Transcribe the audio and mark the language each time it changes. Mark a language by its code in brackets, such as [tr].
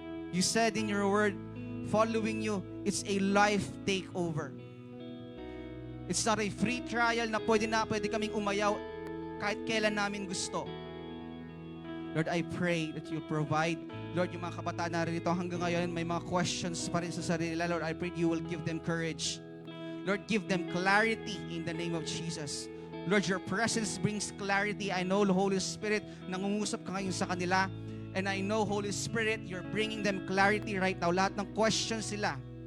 [en] You said in your word, following you, it's a life takeover. It's not a free trial [tl] na pwede kaming umayaw kahit kailan namin gusto. [en] Lord, I pray that you provide. [tl] Lord, yung mga kabataan na rito hanggang ngayon, may mga questions pa rin sa sarili nila. [en] Lord, I pray you will give them courage. Lord, give them clarity in the name of Jesus. Lord, your presence brings clarity. I know, Holy Spirit, [tl] nangungusap ka ngayon sa kanila. [en] And I know, Holy Spirit, you're bringing them clarity right now. [tl] Lahat ng questions sila.